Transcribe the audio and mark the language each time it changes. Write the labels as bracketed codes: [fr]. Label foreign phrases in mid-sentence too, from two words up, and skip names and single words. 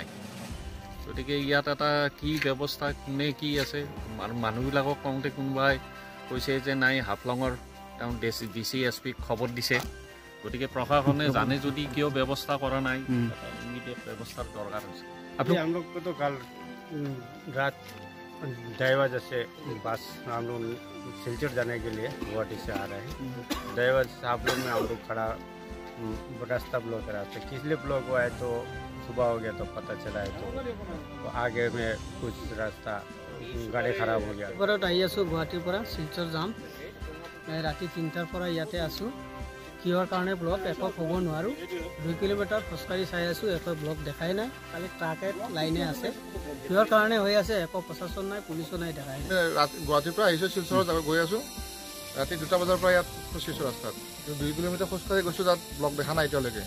[as] গতিকে ইয়াত এটা কি ব্যৱস্থা, কোনে কি আছে, আৰু মানুহবিলাকক কওঁতে কোনোবাই কৈছে যে নাই হাফলঙৰ তেওঁ DC-SP খবৰ দিছে। গতিকে প্ৰশাসনে জানে যদি কিয় ব্যৱস্থা কৰা নাই, ইমিডিয়েট ব্যৱস্থাৰ দৰকাৰ হৈছে। [hi] हम लोग को तो कल रात ड्राइवर जैसे बस हम लोग सिलचर जाने के लिए गुवाहाटी से आ रहे हैं। ड्राइवर साहब लोग में हम लोग खड़ा रास्ता ब्लॉक करा थे, किस लिए ब्लॉक हुआ है तो सुबह हो गया तो पता चला है, तो आगे में कुछ रास्ता गाड़ी खराब हो गया। [as] গুৱাহাটীৰ পৰা শিলচৰ যাম, ৰাতি 3টাৰ পৰা ইয়াতে আছোঁ। কিহৰ কাৰণে ব্লক একো ক'ব নোৱাৰোঁ। 2 কিলোমিটাৰ খোজকাঢ়ি চাই আছোঁ, একো ব্লক দেখাই নাই, খালি ট্ৰাকে লাইনে আছে। কিহৰ কাৰণে হৈ আছে একো প্ৰশাসন নাই, পুলিচো নাই, দেখাই নাই। গুৱাহাটীৰ পৰা আহিছোঁ, শিলচৰত গৈ আছোঁ। ৰাতি 2টা বজাৰ পৰা ইয়াত খোজকাঢ়িছোঁ ৰাস্তাত। 2 কিলোমিটাৰ খোজকাঢ়ি গৈছোঁ, তাত ব্লক দেখা নাই এতিয়ালৈকে।